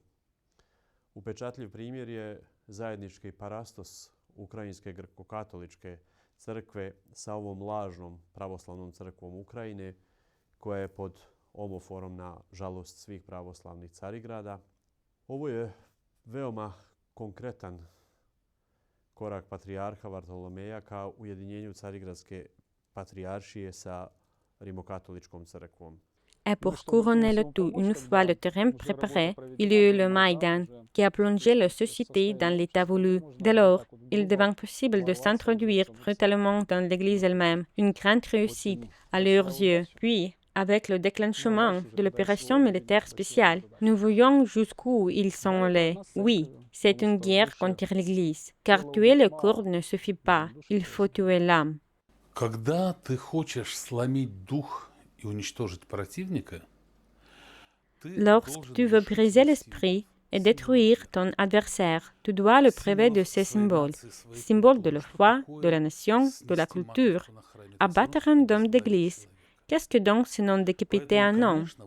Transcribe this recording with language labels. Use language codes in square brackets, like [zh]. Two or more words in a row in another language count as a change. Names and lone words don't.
[sr] Upečatljiv primjer je zajednički parastos Ukrajinske grko-katoličke crkve sa ovom lažnom pravoslavnom crkvom Ukrajine, koja je pod omoforom na žalost svih pravoslavnih Carigrada. Ovo je veoma konkretan korak patrijarha Vartolomeja ka ujedinjenju Carigradske patrijaršije sa rimokatoličkom crkvom. [fr] Et pour couronner le tout, une fois le terrain préparé, il y eut le Maïdan, qui a plongé la société dans l'état voulu. Dès lors, il devint possible de s'introduire brutalement dans l'Église elle-même, une grande réussite à leurs yeux. Puis, avec le déclenchement de l'opération militaire spéciale, nous voyons jusqu'où ils sont allés. Oui, c'est une guerre contre l'Église, car tuer le corps ne suffit pas, il faut tuer l'âme. [ru] Когда ты хочешь сломить дух и уничтожить противника, [fr] lorsque tu veux briser l'esprit et détruire ton adversaire, tu dois le priver de ses symboles, symboles de la foi, de la nation, de la culture. Abattre un homme d'église, qu'est-ce que donc ce nom décapiter un homme?